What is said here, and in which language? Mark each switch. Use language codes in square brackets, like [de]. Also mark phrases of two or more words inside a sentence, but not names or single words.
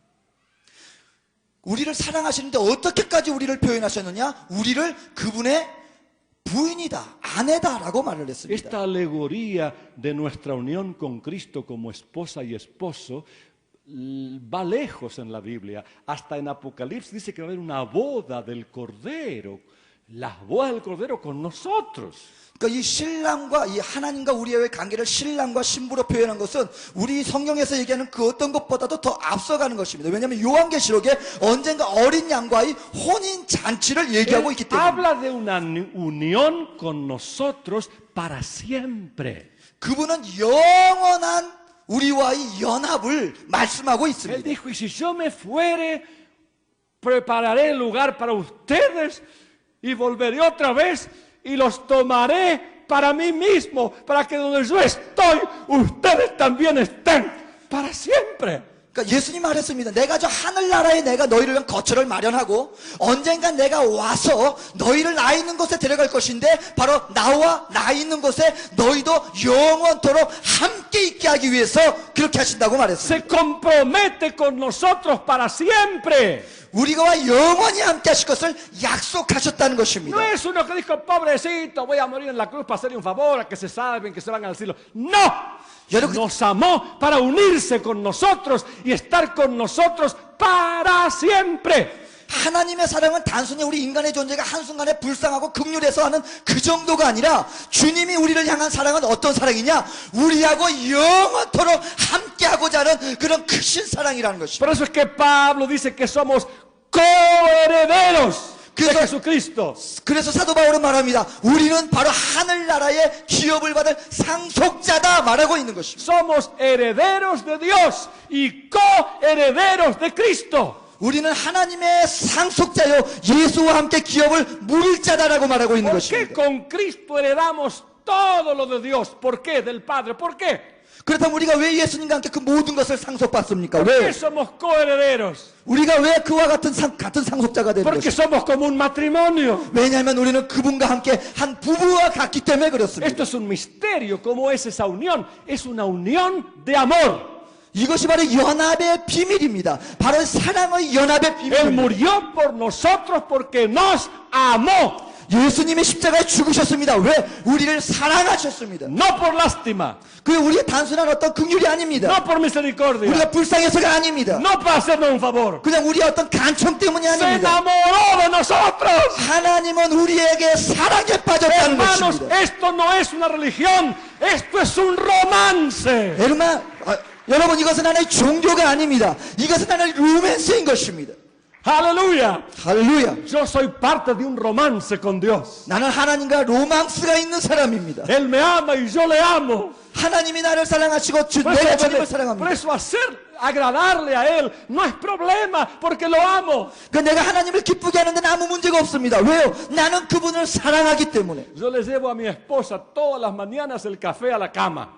[ko] 우리를 사랑하시는데 어떻게까지 우리를 표현하셨느냐? 우리를 그분의 부인이다, 아내다라고 말을 했습니다. [es] Esta alegoría de nuestra unión con Cristo como esposa y esposo va lejos en la Biblia. Hasta en Apocalipsis dice que va a haber una boda del Cordero. La boda del Cordero con nosotros. [ko] 그러니까 이 신랑과 이 하나님과 우리의 관계를 신랑과 신부로 표현한 것은 우리 성경에서 얘기하는 그 어떤 것보다도 더 앞서가는 것입니다. 왜냐하면 요한계시록에 언젠가 어린 양과의 혼인 잔치를 얘기하고 있기 때문에. [es] Habla de una unión con nosotros para siempre. [ko] 그분은 영원한 우리와의 연합을 말씀하고 [es] Él [ko] 있습니다. [es] dijo, y si yo me fuere, prepararé el lugar para ustedes y volveré otra vez y los tomaré para mí mismo, para que donde yo estoy, ustedes también estén para siempre. [ko] 그러니까 예수님 말했습니다. 내가 저 하늘나라에 내가 너희를 위한 거처를 마련하고 언젠간 내가 와서 너희를 나 있는 곳에 데려갈 것인데 바로 나와 나 있는 곳에 너희도 영원토록 함께 있게 하기 위해서 그렇게 하신다고 말했습니다. [es] Se compromete con nosotros para siempre. [ko] 우리가 영원히 함께 하실 것을 약속하셨다는 것입니다. [es] No es uno que dijo, pobrecito, voy a morir en la cruz para hacerle un favor a que se salven, que se van al cielo. No. Nos amó para unirse con nosotros y estar con nosotros para siempre. [ko] 하나님의 사랑은 단순히 우리 인간의 존재가 한순간에 불쌍하고 극률해서 하는 그 정도가 아니라 주님이 우리를 향한 사랑은 어떤 사랑이냐? 우리하고 영원토록 함께하고자 하는 그런 크신 사랑이라는 것입니다. [es] Por eso es que Pablo dice que somos coherederos de Jesucristo. [ko] 그래서 사도 바울은 말합니다. 우리는 바로 하늘나라의 기업을 받을 상속자다 말하고 있는 것입니다. [es] Somos herederos de Dios y coherederos de Cristo. [ko] 우리는 하나님의 상속자요 예수와 함께 기업을 물을 자다라고 말하고 있는 [es] ¿Por qué [ko] 것입니다. [es] con Cristo heredamos todo lo de Dios? ¿Por qué? Del Padre. ¿Por qué? [ko] 그렇다면 우리가 왜 예수님과 함께 그 모든 것을 상속받습니까? [es] ¿Por qué [ko] 왜? [es] somos coherederos? [ko] 우리가 왜 그와 같은 상속자가 되는 [es] Porque [ko] 것입니까? [es] somos como un matrimonio. [ko] 왜냐하면 우리는 그분과 함께 한 부부와 같기 때문에 그렇습니다. [es] Esto es un misterio. ¿Cómo es esa unión? Es una unión de amor. [ko] 이것이 바로 연합의 비밀입니다. 바로 사랑의 연합의 [es] Él [ko] 비밀입니다. [es] murió por nosotros porque nos amó. [ko] 예수님이 십자가에 죽으셨습니다. 왜? 우리를 사랑하셨습니다. [es] No por lástima. [ko] 그게 우리의 단순한 어떤 긍휼이 아닙니다. [es] No por misericordia. [ko] 우리가 불쌍해서가 아닙니다. [es] No para hacernos un favor. [ko] 그냥 우리의 어떤 간청 때문이 [es] Se [ko] 아닙니다. [es] enamoró de nosotros. [ko] 하나님은 우리에게 사랑에 빠졌다는 [es] Hermanos, [ko] 것입니다. [es] esto no es una religión. Esto es un romance. [ko] 여러분 이것은 하나의 종교가 아닙니다. 이것은 하나의 로맨스인 것입니다. [es] Aleluya. [ko] 할렐루야. [es] Yo soy parte de un romance con Dios. [ko] 나는 하나님과 로망스가 있는 사람입니다. [es] Él me ama y yo le amo. [ko] 하나님이 나를 사랑하시고 [es] Por [ko] 내가 [es] eso, [ko] 주님을 [es] por [ko] 사랑합니다. [es] eso hacer agradarle a Él no es problema porque lo amo. [ko] 그 내가 하나님을 기쁘게 하는 데는 아무 문제가 없습니다. 왜요? 나는 그분을 사랑하기 때문에. [es] Yo le llevo a mi esposa todas las mañanas el café a la cama.